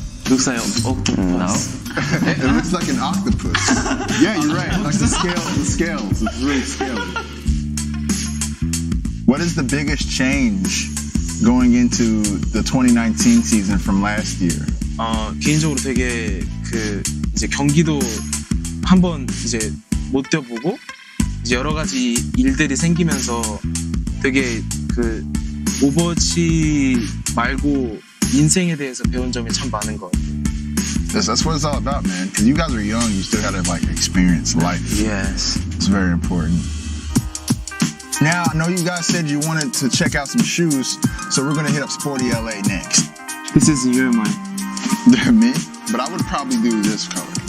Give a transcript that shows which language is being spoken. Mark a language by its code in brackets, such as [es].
[en] Looks like an octopus. It looks like an octopus. Yeah, you're right. Like the scales. It's really scaled. What is the biggest change going into the 2019 season from last year? [ko] 개인적으로 되게 이제 경기도 한번 이제 못 뛰어보고 이제 여러 가지 일들이 생기면서 되게 오버워치 말고 인생에 대해서 배운 점이 참 많은 것 같아요. [en] That's what it's all about, man. Because you guys are young, you still gotta like experience life. Yes. It's very important. Now, I know you guys said you wanted to check out some shoes, so we're gonna hit up Sporty LA next. This is your man. Me? But I would probably do this color.